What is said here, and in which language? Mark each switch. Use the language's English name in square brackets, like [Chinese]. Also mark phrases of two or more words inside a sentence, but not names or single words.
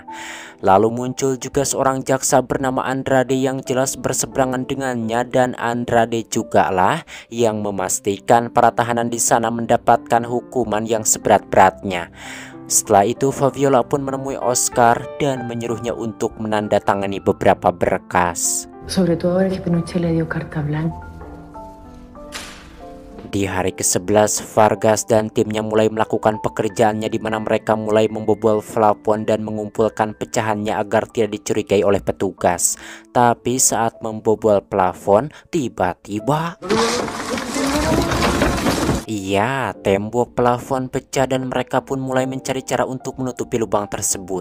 [Indonesian] Lalu muncul juga seorang jaksa bernama Andrade yang jelas berseberangan dengannya, dan Andrade juga lah yang memastikan para tahanan di sana mendapatkan hukuman yang seberat-beratnya. Setelah itu Fabiola pun menemui Oscar dan menyuruhnya untuk menandatangani beberapa berkas. [Spanish] Sobre todo ahora que Pinochet le dio carta blanca. [Indonesian] Di hari ke-11, Vargas dan timnya mulai melakukan pekerjaannya di mana mereka mulai membobol plafon dan mengumpulkan pecahannya agar tidak dicurigai oleh petugas. Tapi saat membobol plafon, tiba-tiba iya, tembok plafon pecah dan mereka pun mulai mencari cara untuk menutupi lubang tersebut.